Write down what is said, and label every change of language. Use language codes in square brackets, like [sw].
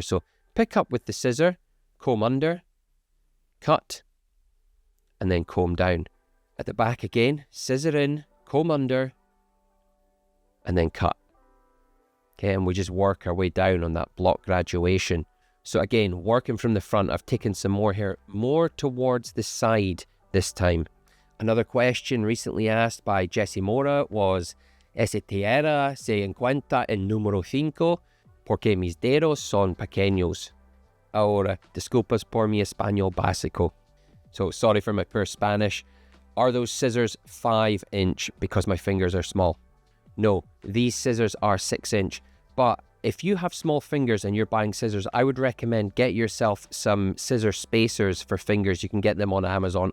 [en] So pick up with the scissor, comb under, cut, and then comb down. At the back again, scissor in, comb under, and then cut. Okay, and we just work our way down on that block graduation. So again, working from the front, I've taken some more hair more towards the side this time. Another question recently asked by Jessie Mora was, [es] ese tijera se encuentra en número 5 porque mis dedos son pequeños. Ahora, disculpas por mi español básico. [en] So sorry for my poor Spanish. Are those scissors 5-inch because my fingers are small? No, these scissors are 6-inch, but if you have small fingers and you're buying scissors, I would recommend get yourself some scissor spacers for fingers. You can get them on Amazon.